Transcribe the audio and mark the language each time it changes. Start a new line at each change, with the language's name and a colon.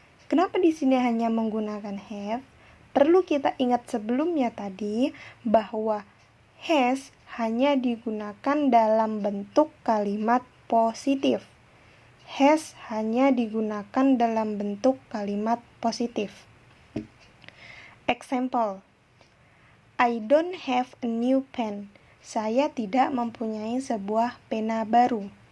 Indonesian: Kenapa di sini hanya menggunakan have? Perlu kita ingat sebelumnya tadi bahwa has hanya digunakan dalam bentuk kalimat positif. Has hanya digunakan dalam bentuk kalimat positif.
English: Example, I don't have a new pen.
Indonesian: Saya tidak mempunyai sebuah pena baru.